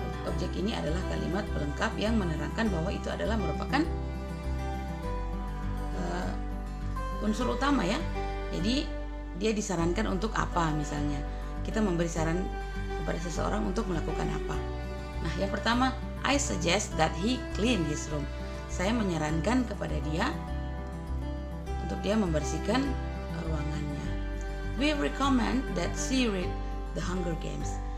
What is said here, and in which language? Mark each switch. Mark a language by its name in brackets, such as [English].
[Indonesian] Objek ini adalah kalimat pelengkap yang menerangkan bahwa itu adalah merupakan unsur utama ya. Jadi dia disarankan untuk apa, misalnya kita memberi saran kepada seseorang untuk melakukan apa. Nah, yang pertama, [English] I suggest that he clean his room. [Indonesian] Saya menyarankan kepada dia untuk dia membersihkan ruangannya. [English] We recommend that she read The Hunger Games.